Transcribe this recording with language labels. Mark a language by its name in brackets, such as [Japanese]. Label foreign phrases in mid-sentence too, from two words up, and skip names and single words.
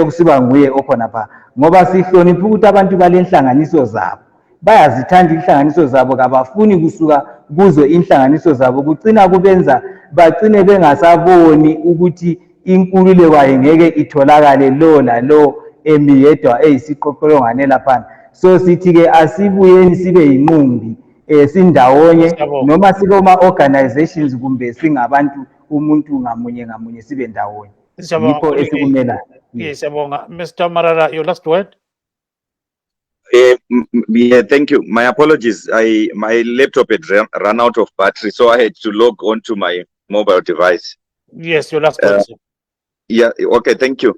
[North Ndebele] kusiba nguye okhonapha ngoba sihlonipha ukuthi abantu balenhlanganiso zabo bayazithanda inhlanganiso zabo kabafuni kusuka kuzo inhlanganiso zabo kucina kubenza bagcine bengasaboni ukuthi inkululeko ayingeke itholakale lo lalo emi yedwa eyisiqoqolongane laphana so sithi-ke asibuyeni sibe yinqumbi sindawonye noma sikoma-organizations kumbe singabantu umuntu ngamunye ngamunye sibe ndawonye yikho esikumelayo. [English] Yes, Mr. Marara, your last word. Yeah, thank you. My apologies. My laptop had run out of battery, so I had to log onto my mobile device. Yes, your last word. Yeah, okay, thank you.